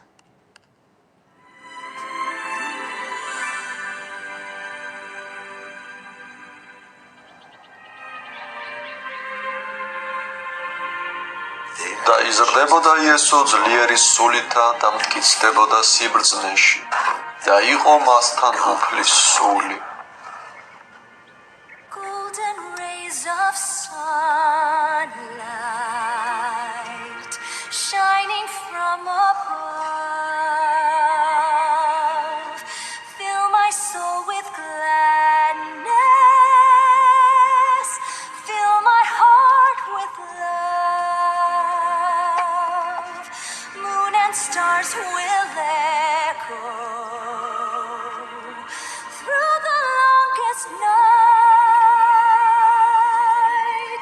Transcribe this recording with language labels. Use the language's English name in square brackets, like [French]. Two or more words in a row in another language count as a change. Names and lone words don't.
[Georgian] და იზრდებოდა იესო ძლიერი სულითა და მტკიცდებოდა სიბრძნეში და იყო მასთან უფლის სული. [English] Golden rays of sunlight shining from above fill my soul with gladness fill my heart with love moon and stars will echo through the longest night.